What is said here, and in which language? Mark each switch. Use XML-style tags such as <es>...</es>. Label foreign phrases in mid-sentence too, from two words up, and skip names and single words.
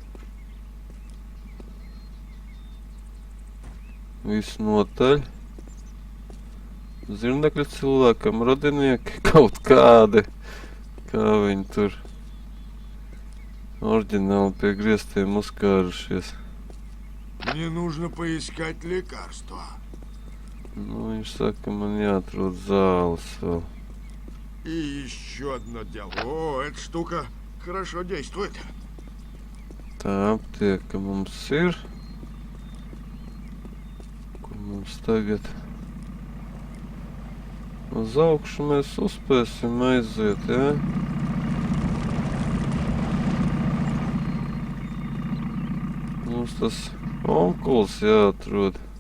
<lv>Visu notaļ. Zirnekļu cilvēkam radinieki kaut kādi. Kā viņi tur oriģināli pie griestiem uzkārušies.</lv> <ru>Мне нужно поискать лекарства.</ru> <lv>Nu, viņš saka, man jāatrod zāles vēl.</lv> <ru>И еще одно дело. О, эта штука хорошо действует.</ru> <lv>Tā aptieka mums ir. Kur mums tagad? Uz augšu mēs uzspēsim aiziet, ja? Mums tas onkuls jāatrod.</lv>